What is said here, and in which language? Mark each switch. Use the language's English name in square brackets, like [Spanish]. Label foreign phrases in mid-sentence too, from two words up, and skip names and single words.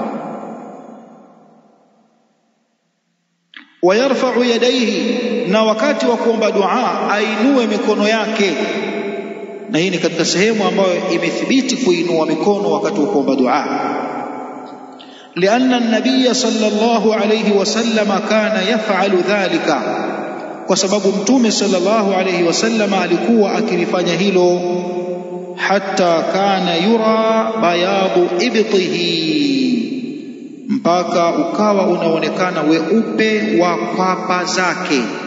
[Arabic] ويرفع يديه, [Swahili] na wakati wa kuomba dua ainue mikono yake. Na hii ni katika sehemu ambayo imethibiti kuinua mikono wakati wa kuomba dua, [Arabic] لأن النبي صلى الله عليه وسلم كان يفعل ذلك, [Swahili] kwa sababu mtume [Arabic] صلى الله عليه وسلم [Swahili] alikuwa akilifanya hilo. [Arabic] حتى كان يرى بياض إبطه, [Swahili] mpaka ukawa unaonekana weupe wa kwapa zake.